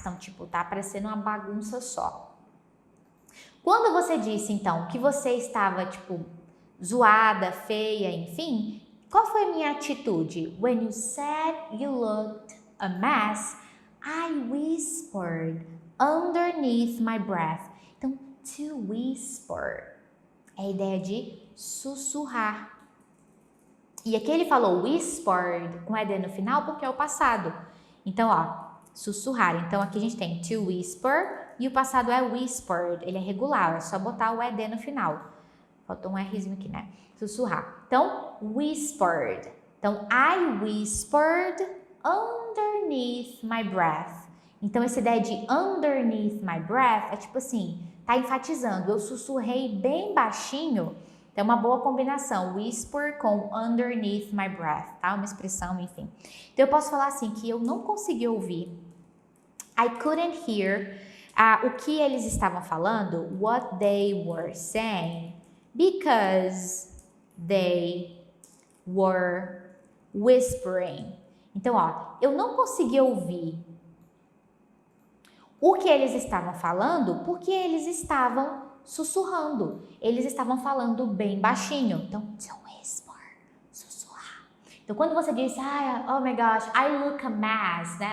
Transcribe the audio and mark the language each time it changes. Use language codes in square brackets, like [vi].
[pt] Então, tipo, tá parecendo uma bagunça só. Quando você disse, então, que você estava, tipo, zoada, feia, enfim, qual foi a minha atitude? [en] When you said you looked a mess, I whispered underneath my breath. [pt] Então, to whisper é a ideia de sussurrar. E aqui ele falou whispered com ED no final porque é o passado. Então, sussurrar. Então, aqui a gente tem to whisper e o passado é whispered. Ele é regular, é só botar o ED no final. Faltou um Rzinho aqui, né? Sussurrar. [en] Então, whispered. Então, I whispered underneath my breath. [pt] Então, essa ideia de [en] underneath my breath [pt] é tipo assim, tá enfatizando. Eu sussurrei bem baixinho. Então, é uma boa combinação. Whisper com [en] underneath my breath, [pt] tá? Uma expressão, enfim. Então, eu posso falar assim, que eu não consegui ouvir. [en] I couldn't hear [pt] o que eles estavam falando, [en] what they were saying, because they were whispering. [pt] Então, eu não consegui ouvir o que eles estavam falando porque eles estavam sussurrando. Eles estavam falando bem baixinho. Então, to whisper, sussurrar. Então, quando você diz, [en] oh my gosh, I look a mess, né?